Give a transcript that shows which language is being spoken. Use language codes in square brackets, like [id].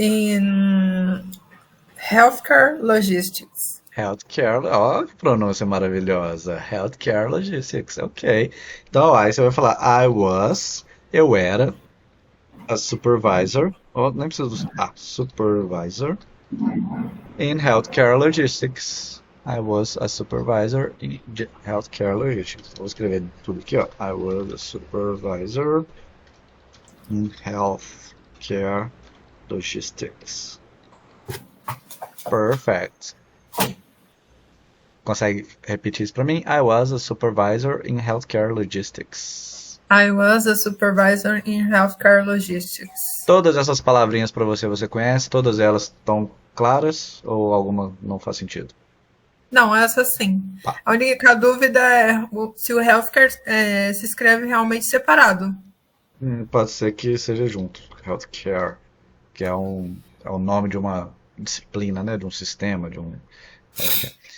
[en] em healthcare logistics. [pt] Healthcare, ó, que pronúncia maravilhosa. Healthcare Logistics, ok. Então, aí você vai falar, eu era, a supervisor, ou nem preciso do, [en] supervisor in healthcare logistics. I was a supervisor in healthcare logistics. [pt] Vou escrever tudo aqui, ó. [en] I was a supervisor in healthcare logistics. Perfect. [pt] Consegue repetir isso para mim? [en] I was a supervisor in healthcare logistics. I was a supervisor in healthcare logistics. [pt] Todas essas palavrinhas para você conhece? Todas elas estão claras ou alguma não faz sentido? Não, essa sim. Tá. A única dúvida é se o healthcare se escreve realmente separado. Pode ser que seja junto. Healthcare, que é o nome de uma disciplina, né? De um sistema, de um healthcare.